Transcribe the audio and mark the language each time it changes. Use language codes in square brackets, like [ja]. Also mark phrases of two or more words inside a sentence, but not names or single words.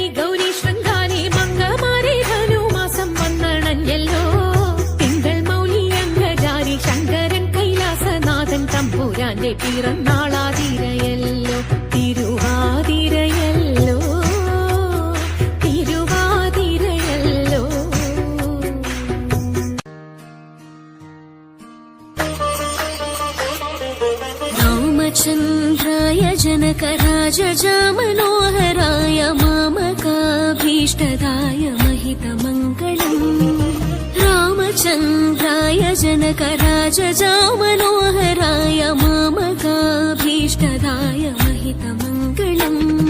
[ml] ഗൗരി ശൃംഗാരി മംഗമാരെ ധനുമാസം വന്നണഞ്ഞല്ലോ തിങ്കൾ മൗലി അംഗജാരി ശങ്കരൻ കൈലാസനാഥൻ തമ്പുരാന്റെ പിറന്നാളാതിരയല്ലോ തിരുവാതിരയല്ലോ തിരുവാതിരയല്ലോ [sa] रामचन्द्राय जनकराजजामनोहराय मामकाभीष्टदाय महितमङ्गलम् रामचन्द्राय जनकराजजामनोहराय मामकाभीष्टदाय महितमङ्गलम्